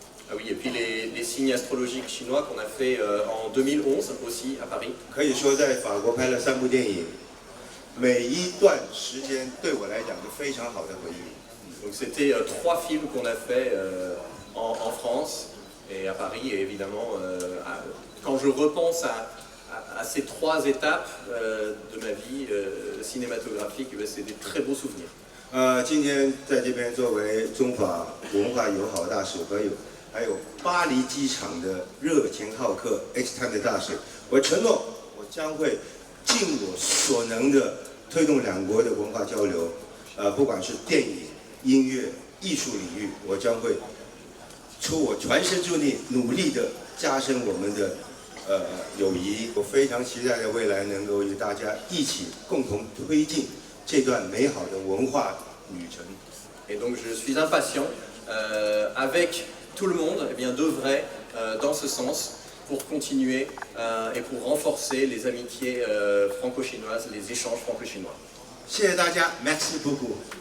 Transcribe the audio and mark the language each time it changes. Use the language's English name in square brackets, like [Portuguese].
[French] Ah oui, et puis les signes astrologiques chinois qu'on a fait en 2011 aussi à Paris. [Chinese] 可以说在法国拍了3部电影，每一段时间对我来讲都非常好的回忆。 [French] Donc c'était 3 films qu'on a fait en France et à Paris, et évidemment quand je repense à ces 3 étapes de ma vie cinématographique, c'est des très beaux souvenirs. [Chinese] 今天在这边作为中法文化友好大使还有巴黎机场的热情好客 X-Time 的大使，我承诺我将会尽我所能的推动两国的文化交流，不管是电影、音乐、艺术领域，我将会出我全身之力，努力的加深我们的友谊。我非常期待的未来能够与大家一起共同推进这段美好的文化旅程。 [French] Et donc je suis impatient avec tout le monde, eh bien, d'œuvrer dans ce sens pour continuer et pour renforcer les amitiés franco-chinoises, les échanges franco-chinois. [Chinese] 谢谢大家 ， [French] Merci beaucoup。